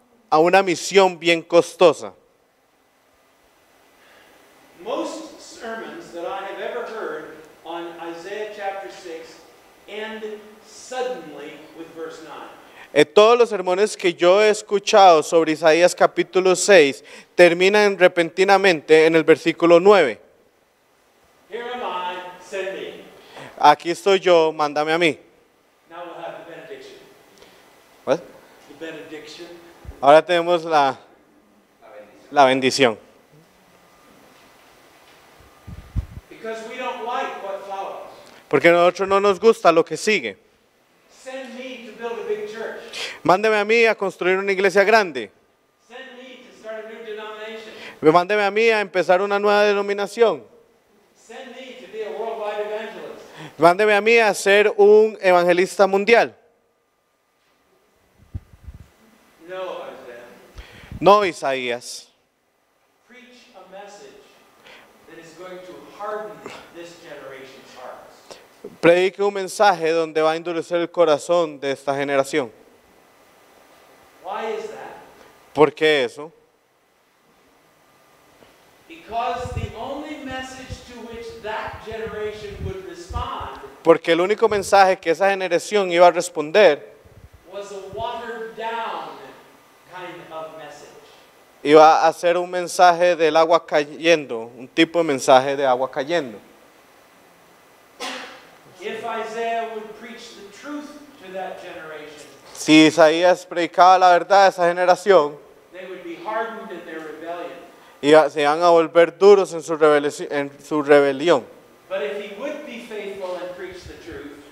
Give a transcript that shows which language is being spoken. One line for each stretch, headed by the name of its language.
Spanish: A una misión bien costosa.
English: Most sermons that I have ever heard on Isaiah chapter 6 end suddenly with verse 9.
Spanish: Todos los sermones que yo he escuchado sobre Isaías capítulo 6 terminan repentinamente en el versículo 9.
English: Here am I, send me.
Spanish: Aquí estoy yo, mándame a mí.
English: Now we'll have the benediction. What? The benediction.
Spanish: Ahora tenemos la bendición.
English: Because we don't like what follows.
Spanish: Porque a nosotros no nos gusta lo que sigue.
English: Send me to build a big church.
Spanish: Mándeme a mí a construir una iglesia grande.
English: Send me to start a new denomination.
Spanish: Mándeme a mí a empezar una nueva denominación.
English: Send me to be a worldwide evangelist.
Spanish: Mándeme a mí a ser un evangelista mundial.
English: No, Isaiah.
Spanish: No, Isaías.
English: Preach a message that is going to harden this generation's hearts.
Spanish: Predique un mensaje donde va a endurecer el corazón de esta generación.
English: Why is that?
Spanish: ¿Por qué eso?
English: Because the only message to which that generation would respond
Spanish: Porque el único mensaje que esa generación iba a responder
English: was a watered down kind of message.
Spanish: iba a ser un mensaje del agua cayendo, un tipo de mensaje de agua cayendo.
English: If Isaiah would preach the truth to that generation,
Spanish: Si Isaías predicaba la verdad a esa generación,
English: they would be hardened in their rebellion.
Spanish: se iban a volver duros en su rebelión.
English: But if he would be faithful and preach the truth,